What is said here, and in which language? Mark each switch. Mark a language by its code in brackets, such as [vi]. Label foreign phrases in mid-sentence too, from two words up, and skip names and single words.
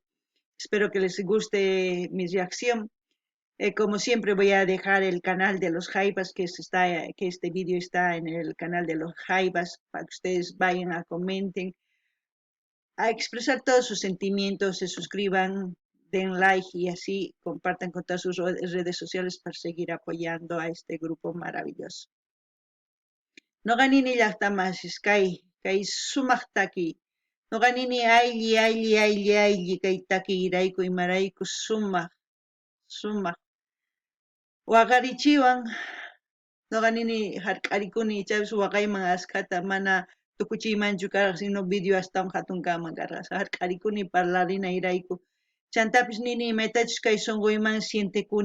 [es] Espero que les guste mi reacción. Como siempre voy a dejar el canal de los Jaivas, que este vídeo está en el canal de los Jaivas, para que ustedes vayan a comenten, a expresar todos sus sentimientos, se suscriban, den like y así compartan con todas sus redes sociales para seguir apoyando a este grupo maravilloso. [qu] No ganini llaqtamas kay sumaq taki. No ganini aylli kay takirayku imarayku sumaq. Waqarichiwan noqanini hark'arikuni ichapis waqayman askata mana tukuchiymanchu karaq [es] sino video [qu] astawan hatunkaman karaq hark'arikuni parlarinay chantapis nini imaytachus kay sunquyman sientikuni